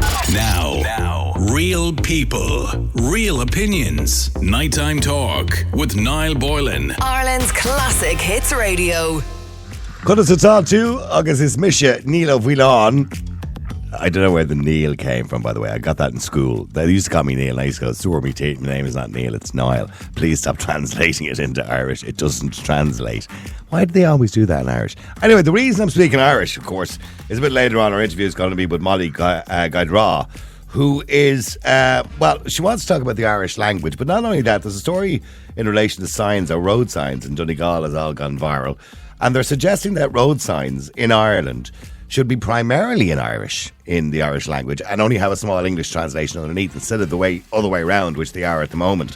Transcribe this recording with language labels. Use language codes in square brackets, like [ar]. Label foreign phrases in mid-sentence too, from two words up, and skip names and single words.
[en] Now, real people, real opinions. Nighttime talk with Niall Boylan. Ireland's classic hits radio. [ga] Conas atá tú agus is mise Níl Bhuileán. [en] I don't know where the Neil came from, by the way. I got that in school. They used to call me Neil, and I used to go, "Sure, my name is not Neil, it's Niall. Please stop translating it into Irish. It doesn't translate." Why do they always do that in Irish? Anyway, the reason I'm speaking Irish, of course, is a bit later on. Our interview is going to be with Molly Gaidra, who is, she wants to talk about the Irish language, but not only that, there's a story in relation to signs or road signs in Donegal has all gone viral, and they're suggesting that road signs in Ireland should be primarily in Irish, in the Irish language, and only have a small English translation underneath instead of the other way around, which they are at the moment.